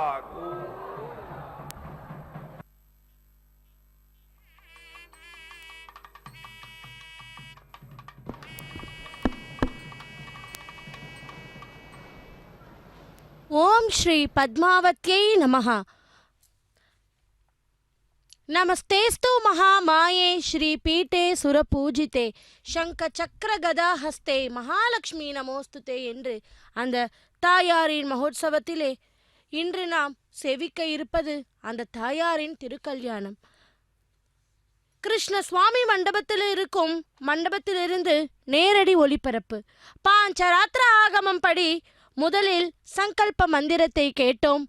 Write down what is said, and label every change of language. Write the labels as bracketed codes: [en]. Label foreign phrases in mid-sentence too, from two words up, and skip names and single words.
[sa] ओम श्री पद्मावत्यै नमः। नमस्तेस्तु महामाये श्री पीठे सुरपूजिते शंख चक्र गदा हस्ते महालक्ष्मी [ta] நமோஸ்துதே என்று அந்த தாயாரின் மகோத்சவத்திலே இன்று நாம் சேவிக்க இருப்பது அந்த தாயாரின் திருக்கல்யாணம். கிருஷ்ண சுவாமி மண்டபத்தில் இருக்கும் மண்டபத்திலிருந்து நேரடி ஒளிபரப்பு. பாஞ்சராத்திர ஆகமம் படி முதலில் சங்கல்ப மந்திரத்தை கேட்டோம்.